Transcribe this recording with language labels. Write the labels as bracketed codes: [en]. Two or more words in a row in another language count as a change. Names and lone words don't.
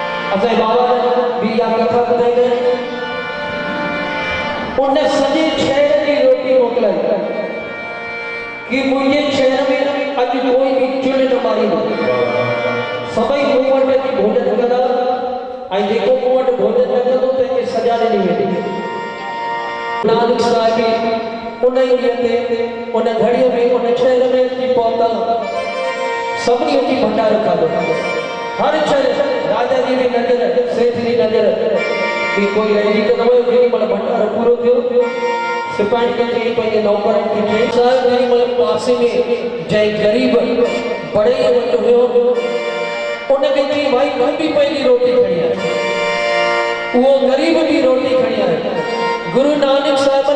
[sd] असांजे बाबा बि इहा कथा ॿुधाई गए उन सॼे शहर जी रोटी मोकिलाई कि मुंहिंजे शहर में अॼु कोई बि चुल्ह न मारींदो सभई मूं वटि अची भोजन कंदा ऐं जेको मूं वटि भोजन न कंदो तंहिंखे सजा ॾिनी वेंदी नानक साहिब उन ई ॾींहं ते उन घड़ीअ में उन शहर में अची पहुता सभिनी अची भंडारो खाधो हर शहर राजा जी भी नजर सेठ जी नजर कि कोई रहिजी तो न वियो जेॾी महिल भंडारो पूरो थियो सिपाही खे चई पंहिंजे नौकरनि खे चई साहिब जेॾी महिल पासे में जंहिं ग़रीब बड़े वटि हुयो उनखे चई भाई तूं बि पंहिंजी रोटी खणी आ उहो ग़रीब बि रोटी खणी आयो गुरु नानक साहिब